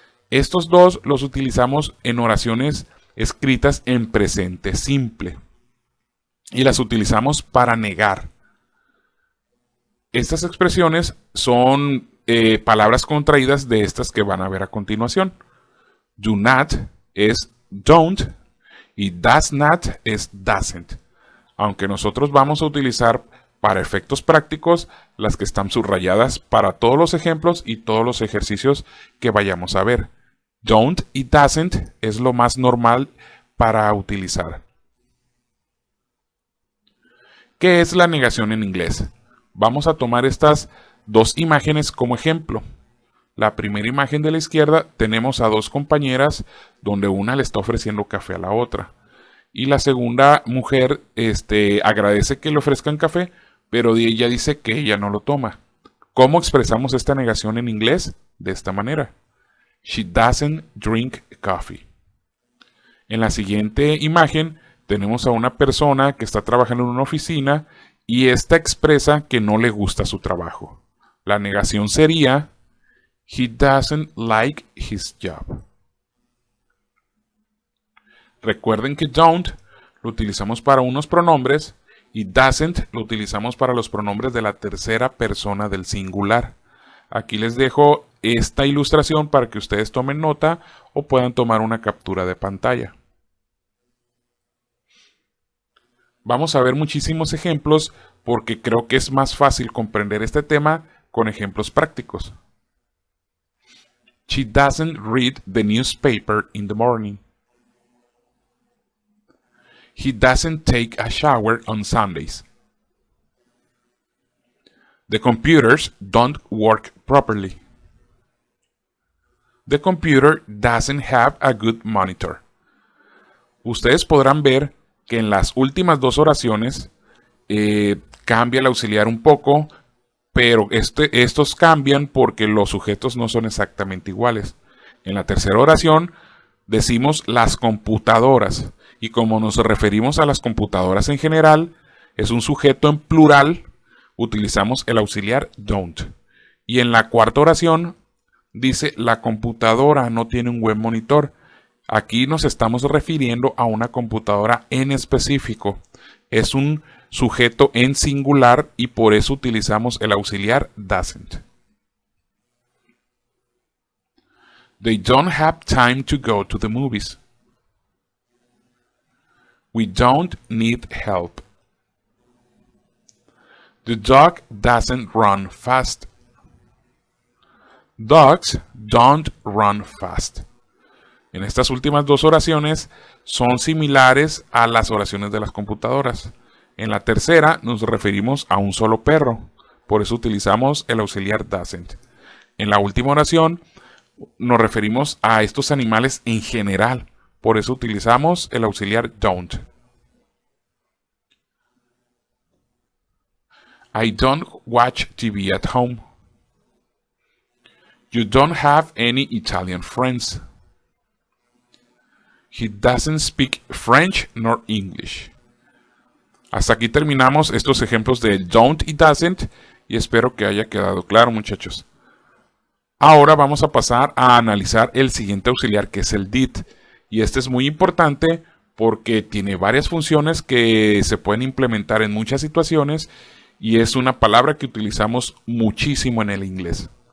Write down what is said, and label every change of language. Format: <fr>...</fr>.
<es>Estos dos los utilizamos en oraciones escritas en presente simple y las utilizamos para negar. Estas expresiones son palabras contraídas de estas que van a ver a continuación.</es> <en>Do not es don't y does not es doesn't.</en> <es>Aunque nosotros vamos a utilizar para efectos prácticos las que están subrayadas para todos los ejemplos y todos los ejercicios que vayamos a ver. Don't y doesn't es lo más normal para utilizar. ¿Qué es la negación en inglés? Vamos a tomar estas dos imágenes como ejemplo. La primera imagen de la izquierda tenemos a dos compañeras donde una le está ofreciendo café a la otra. Y la segunda mujer agradece que le ofrezcan café, pero ella dice que ella no lo toma. ¿Cómo expresamos esta negación en inglés? De esta manera.</es> <en>She doesn't drink coffee.</en> <es>En la siguiente imagen tenemos a una persona que está trabajando en una oficina y esta expresa que no le gusta su trabajo. La negación sería</es> <en>he doesn't like his job.</en> <es>Recuerden que don't lo utilizamos para unos pronombres y doesn't lo utilizamos para los pronombres de la tercera persona del singular. Aquí les dejo esta ilustración para que ustedes tomen nota o puedan tomar una captura de pantalla. Vamos a ver muchísimos ejemplos porque creo que es más fácil comprender este tema con ejemplos prácticos.</es> <en>She doesn't read the newspaper in the morning. He doesn't take a shower on Sundays. The computers don't work properly. The computer doesn't have a good monitor.</en> <es>Ustedes podrán ver que en las últimas dos oraciones cambia el auxiliar un poco, pero estos cambian porque los sujetos no son exactamente iguales. En la tercera oración decimos las computadoras y como nos referimos a las computadoras en general, es un sujeto en plural, utilizamos el auxiliar don't. Y en la cuarta oración dice la computadora no tiene un buen monitor. Aquí nos estamos refiriendo a una computadora en específico. Es un sujeto en singular y por eso utilizamos el auxiliar doesn't.</es> <en>They don't have time to go to the movies. We don't need help. The dog doesn't run fast. Dogs don't run fast.</en> <es>En estas últimas dos oraciones son similares a las oraciones de las computadoras. En la tercera nos referimos a un solo perro, por eso utilizamos el auxiliar doesn't. En la última oración nos referimos a estos animales en general, por eso utilizamos el auxiliar don't.</es> <en>I don't watch TV at home. You don't have any Italian friends. He doesn't speak French nor English.</en> <es>Hasta aquí terminamos estos ejemplos de don't y doesn't y espero que haya quedado claro, muchachos. Ahora vamos a pasar a analizar el siguiente auxiliar que es el did. Y este es muy importante porque tiene varias funciones que se pueden implementar en muchas situaciones y es una palabra que utilizamos muchísimo en el inglés.</es>